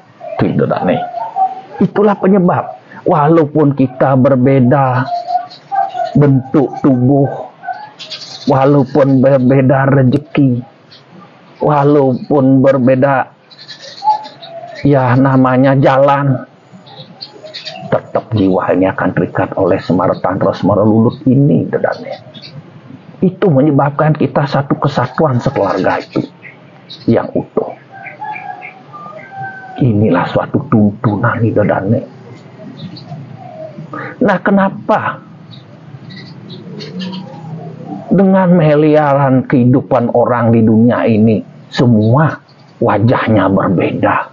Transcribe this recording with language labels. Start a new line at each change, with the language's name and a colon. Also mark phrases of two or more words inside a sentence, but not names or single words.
Indonesian: Itulah penyebab, walaupun kita berbeda bentuk tubuh, walaupun berbeda rezeki, walaupun berbeda ya namanya jalan, tetap jiwa ini akan terikat oleh semara tantra semara lulut ini, dedane. Itu menyebabkan kita satu kesatuan sekeluarga itu yang utuh. Inilah suatu tuntunan, dedane. Nah, kenapa dengan miliaran kehidupan orang di dunia ini semua wajahnya berbeda?